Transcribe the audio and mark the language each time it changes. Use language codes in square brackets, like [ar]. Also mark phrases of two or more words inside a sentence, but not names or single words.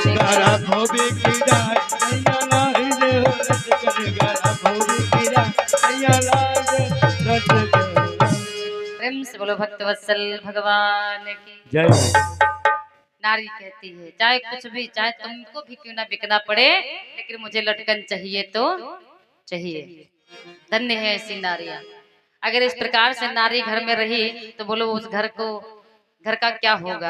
[bra] करबो बिके जाए सैया लाई दियो लटकन करबो बिके जाए सैया लाई दियो लटकन। [hi] प्रेम से बोलो भक्तवत्सल भगवान की जय। नारी कहती है चाहे कुछ भी चाहे तुमको भी क्यों ना बिकना पड़े लेकिन मुझे लटकन चाहिए तो चाहिए। धन्य है ऐसी नारियां। अगर इस प्रकार से नारी घर में रही तो बोलो उस घर का क्या होगा।